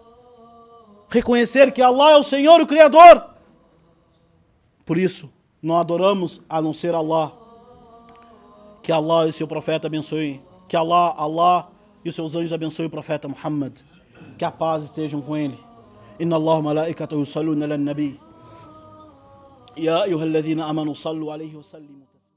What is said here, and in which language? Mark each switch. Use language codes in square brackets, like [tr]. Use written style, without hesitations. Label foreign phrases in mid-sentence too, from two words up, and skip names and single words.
[pt] Reconhecer que Allah é o Senhor e o Criador? Por isso, não adoramos a não ser Allah. Que Allah e seu profeta abençoem. Que Allah e os seus anjos abençoem o profeta Muhammad. Que a paz estejam com ele. [ar] إن الله ملائكته يصلون على النبي. يا أيها الذين آمنوا صلوا عليه وسلموا.